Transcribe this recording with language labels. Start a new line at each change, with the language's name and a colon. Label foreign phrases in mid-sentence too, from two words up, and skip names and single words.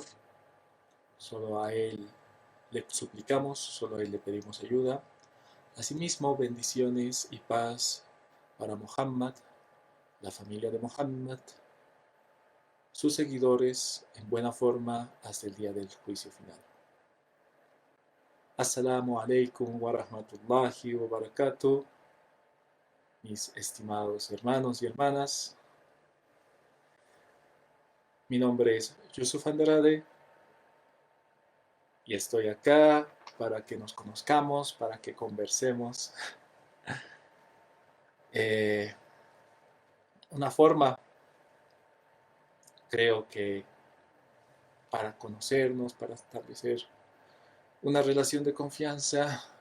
Spanish: Solo a Él le suplicamos, solo a Él le pedimos ayuda. Asimismo, bendiciones y paz para Muhammad, la familia de Muhammad, sus seguidores en buena forma hasta el día del juicio final.
Arabic: السلام عليكم ورحمة الله وبركاته,
Spanish: mis estimados hermanos y hermanas. Mi nombre es Yusuf Andrade y estoy acá para que nos conozcamos, para que conversemos. Una forma, creo que para conocernos, para establecer una relación de confianza,